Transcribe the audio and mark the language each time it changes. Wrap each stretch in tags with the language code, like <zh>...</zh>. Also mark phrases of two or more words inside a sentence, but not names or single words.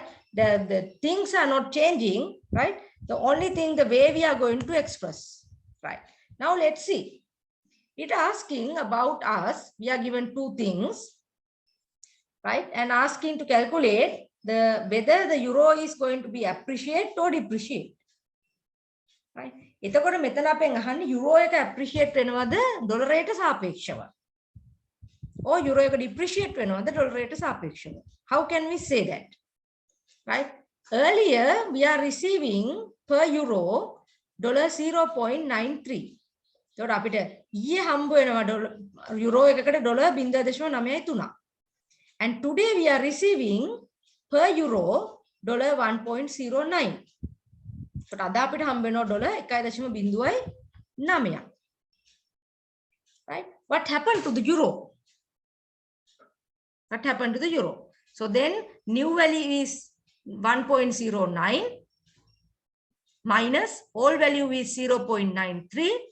<en>The things are not changing, right? The only thing, the way we are going to express, right? Now let's see. It asking about us. We are given two things, right? And asking to calculate whether the euro is going to be appreciate or depreciate, right?</en> <si>එතකොට මෙතන අපෙන් අහන්නේ යුරෝ එක appreciate වෙනවද</si> <en>dollar rate</en> <si>සාපේක්ෂව?</si> <en>or euro</en> <si>එක depreciate වෙනවද</si> <en>dollar rate</en> <si>සාපේක්ෂව?</si> <en>How can we say that? Right? Earlier we are receiving per euro $0.93.</en> <si>එතකොට අපිට ඊයේ හම්බ වෙනවා යුරෝ එකකට $0.93.</si> <en>And today we are receiving per euro $1.09.</en> <si>එතකොට අද අපිට හම්බ වෙනවා $1.09.</si> <en>Right? What happened to the euro? What happened to the euro? So then new value is 1.09 minus old value is 0.93.</en>